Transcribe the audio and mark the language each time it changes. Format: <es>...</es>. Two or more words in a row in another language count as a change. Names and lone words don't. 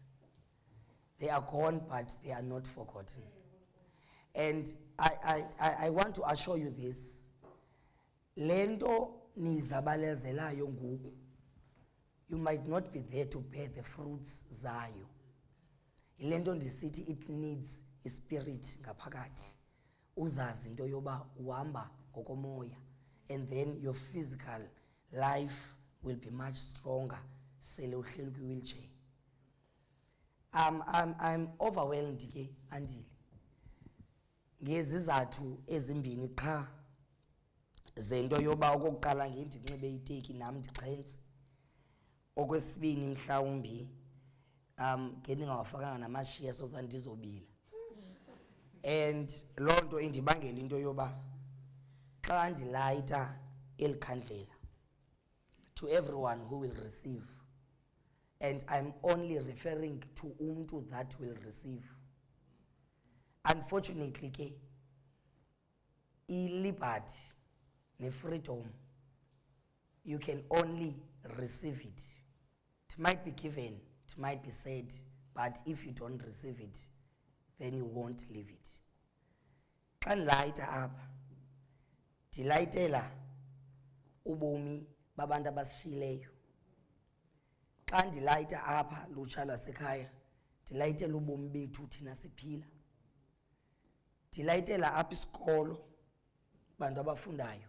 <en>They are gone, but they are not forgotten. And I want to assure you this,</en> <xh>lento nizabalezelayo ngoku,</xh> <en>you might not be there to bear the fruits zayo.</en> <xh>Ilento ndisithi</xh> <en>it needs a spirit</en> <xh>ngaphakathi, uzazi into yoba uhamba ngokomoya,</xh> <en>and then your physical life will be much stronger</en> <xh>sele uhleli kwi-wheelchair.</xh> <en>I'm overwhelmed</en> <xh>ke andile ngezizathu ezimbini qha zento yoba okokuqala ngendinxibe iteki nam ndixhentse, okwesibini mhlawumbi ngendingawafakanga namashiya</xh> <en>so that</en> <xh>ndizobila,</xh> <en>and loo nto</en> <xh>indibangela into yoba xa ndilayita eli khandlela</xh> <en>to everyone who will receive, and I'm only referring to</en> <xh>umntu</xh> <en>that will receive. Unfortunately ke i-liberty ne-freedom, you can only receive it. It might be given, it might be said, but if you don't receive it, then you won't live it.</en> <xh>Xa ndilayita apha ndilayitela ubomi babantu abasishileyo. Xa ndilayita apha lutsha lwasekhaya ndilayitela ubomi bethu thina siphila. Ndilayitela apha isikolo bantu abafundayo.</xh>